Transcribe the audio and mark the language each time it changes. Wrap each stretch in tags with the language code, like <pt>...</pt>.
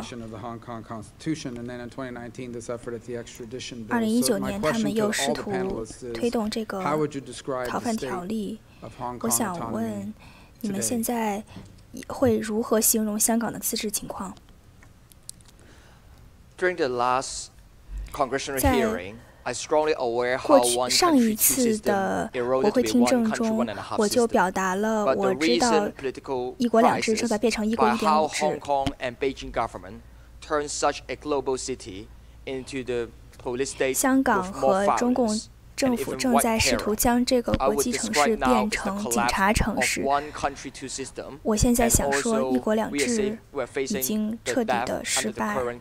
<zh>2019年，他们又试图推动这个逃犯条例。我想问，你们现在会如何形容香港的自治情况？</zh> <en>During the last congressional hearing, I strongly aware how one country, two systems eroded to be one country, one and a half system. But the recent political crisis, by how Hong Kong and Beijing government turned such a global city into the police state with more violence.</en> <zh>政府正在试图将这个国际城市变成警察城市。我现在想说，一国两制已经彻底的失败。</zh>